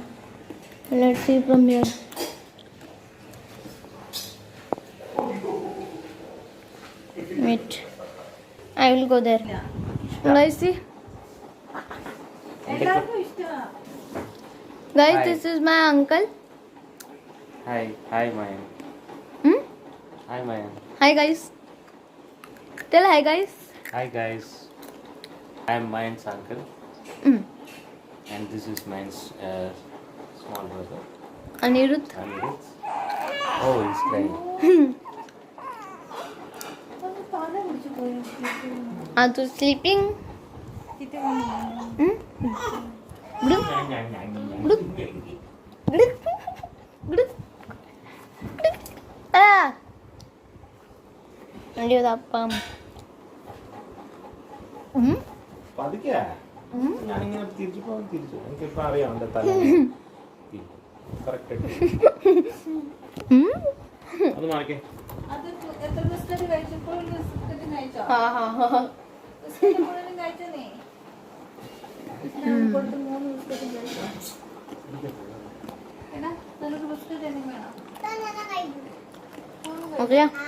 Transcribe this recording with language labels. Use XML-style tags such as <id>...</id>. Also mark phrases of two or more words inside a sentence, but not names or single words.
<en>Let's see from here. Wait, I will go there. Guys, see. Guys, Hi. this is my uncle. Hi, Mayan. Hi, Mayan. Hi, guys. Tell hi, guys. Hi, guys. I'm Mayan's uncle, Mm. and this is Mayan's small brother. Anirudh. Anirudh. Oh, he's crying. Are you sleeping? Blue? Blue? Blue? Blue? Ah! Anirudh.</en> <ml>പതുക്കെ ഞാനിങ്ങനെ തിരിച്ചു എനിക്കിപ്പോ അറിയാം എന്റെ തല കറക്റ്റ് അത് മാറിക്കേ</ml> <en>Okay.</en>